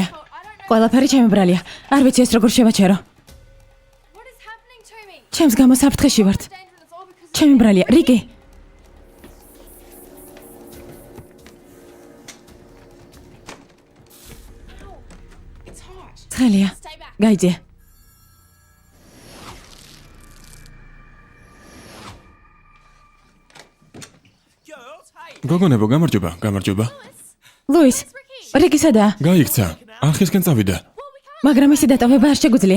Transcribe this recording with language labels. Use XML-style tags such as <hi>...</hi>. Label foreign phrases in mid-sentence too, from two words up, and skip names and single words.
<en>I don't know</en> <ka>ყველაფერი ჩემი ბრალია. არ ვიცი ეს როგორ შევაჩერო.</ka> <en>what is happening to me.</en> <ka>ჩემს გამო საფრთხეში ვართ.</ka> <en>It's dangerous. It's all because</en> <ka>ჩემი ბრალია. რიკი,</ka> <en>it's hot.</en> <ka>ცხელია.</ka> <en>Stay back.</en> <ka>გაიძია. გოგონებო, გამარჯობა, გამარჯობა. ლუის, რიკი სადაა? გაიქცა. არხისკენ წავიდა. მაგრამ ისი დატოვება არ შეგვიძლია.</ka>